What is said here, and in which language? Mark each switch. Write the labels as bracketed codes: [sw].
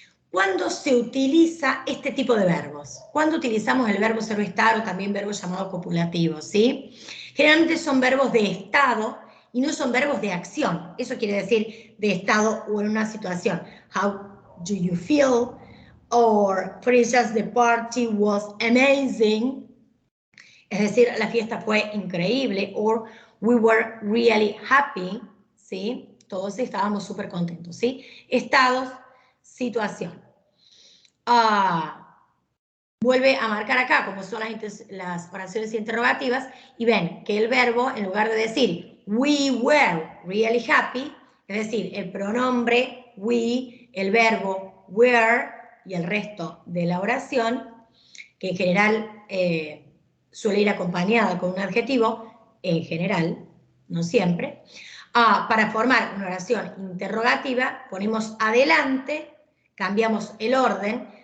[es] ¿Cuándo se utiliza este tipo de verbos? ¿Cuándo utilizamos el verbo ser o estar, o también verbo llamado copulativo, ¿sí? Generalmente son verbos de estado y no son verbos de acción. Eso quiere decir de estado o en una situación. [en] How do you feel? Or, for instance, the party was amazing. [es] Es decir, la fiesta fue increíble. [en] Or, we were really happy. [es] ¿Sí? Todos estábamos súper contentos, ¿sí? Estados, situación. Vuelve a marcar acá como son las oraciones interrogativas, y ven que el verbo, en lugar de decir [en] we were really happy, [es] es decir, el pronombre we, el verbo were y el resto de la oración, que en general suele ir acompañada con un adjetivo, en general, no siempre, para formar una oración interrogativa ponemos adelante, cambiamos el orden.